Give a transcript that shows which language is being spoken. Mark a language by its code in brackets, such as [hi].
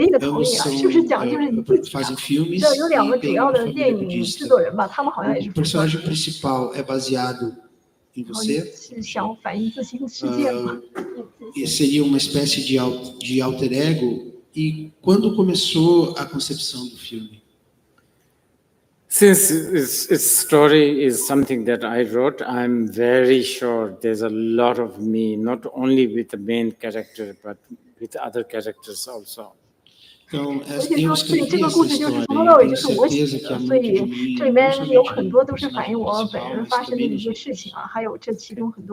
[pt] Ambos fazem filmes e têm uma família budista. O personagem principal é baseado em você. Seria uma espécie de alter ego. E quando começou a concepção do filme? [en] Since its story is something that I wrote, I'm very sure there's a lot of me, not only with the main character, but with other characters also. [pt] Então, eu escrevi essa história, eu tenho certeza que há muito de mim, não somente o personagem principal, mas também nos outros.